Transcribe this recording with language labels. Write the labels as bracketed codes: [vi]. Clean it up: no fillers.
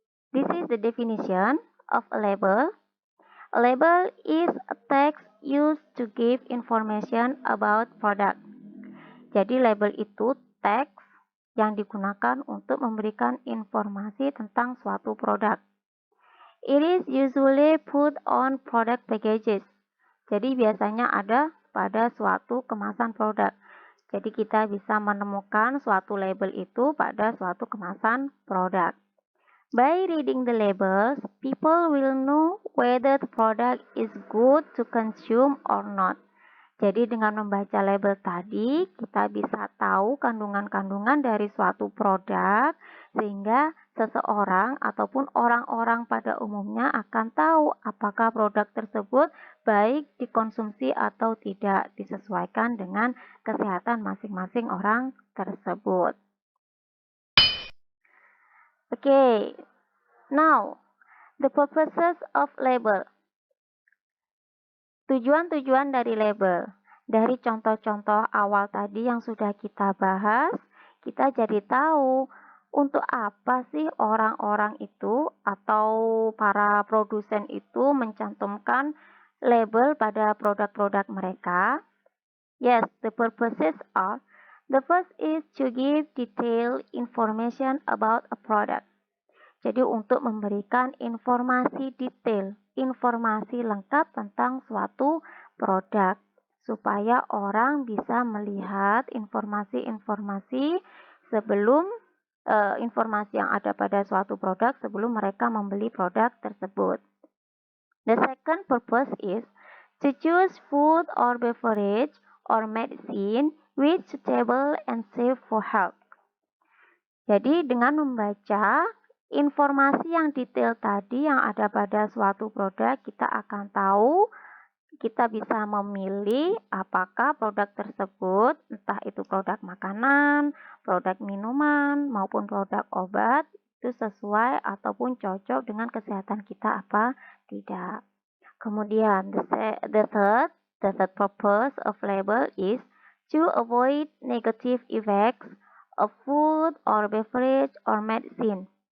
[en] This is the definition of a label. A label is a text used to give information about product. [id] Jadi label itu teks yang digunakan untuk memberikan informasi tentang suatu produk. [en] It is usually put on product packages. [id] Jadi biasanya ada pada suatu kemasan produk. Jadi kita bisa menemukan suatu label itu pada suatu kemasan produk. [en] By reading the labels, people will know whether the product is good to consume or not. [id] Jadi dengan membaca label tadi, kita bisa tahu kandungan-kandungan dari suatu produk, sehingga seseorang ataupun orang-orang pada umumnya akan tahu apakah produk tersebut baik dikonsumsi atau tidak, disesuaikan dengan kesehatan masing-masing orang tersebut. [en] Okay, now the purposes of label. [id] Tujuan-tujuan dari label. Dari contoh-contoh awal tadi yang sudah kita bahas, kita jadi tahu untuk apa sih orang-orang itu atau para produsen itu mencantumkan label pada produk-produk mereka. [en] Yes, the purposes are: the first is to give detailed information about a product. [id] Jadi untuk memberikan informasi detail, informasi lengkap tentang suatu produk supaya orang bisa melihat informasi-informasi sebelum informasi yang ada pada suatu produk sebelum mereka membeli produk tersebut. [en] The second purpose is to choose food or beverage or medicine which suitable and safe for health. [id] Jadi dengan membaca informasi yang detail tadi yang ada pada suatu produk, kita akan tahu, kita bisa memilih apakah produk tersebut, entah itu produk makanan, produk minuman, maupun produk obat, itu sesuai ataupun cocok dengan kesehatan kita apa tidak. Kemudian [en] the third purpose of label is to avoid negative effects of food or beverage or medicine.